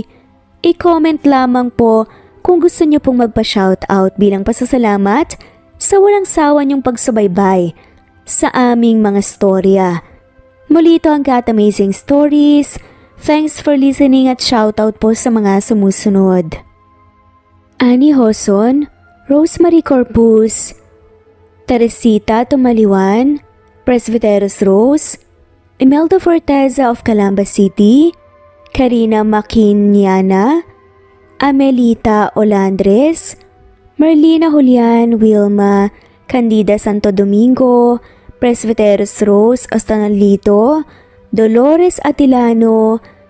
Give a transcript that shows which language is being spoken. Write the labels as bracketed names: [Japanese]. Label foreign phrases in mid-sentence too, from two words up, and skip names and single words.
[Filipino] I-comment lamang po kung gusto niyo pong magpa-shoutout bilang pasasalamat sa walang sawa niyong pagsubaybay sa aming mga storya. Muli ito ang Cat Amazing Stories. [English] Thanks for listening [Filipino] at shoutout po sa mga sumusunod. Annie Hoson, Rosemary Corpus, Teresita Tumaliwan, Presbyteros Rose, Imelda Forteza of Calamba City, Karina Maquiniana, Amelita Olandres, Marlina Julian Wilma, Candida Santo Domingo, Presbyteros Rose Ostanalito, Dolores Atilano,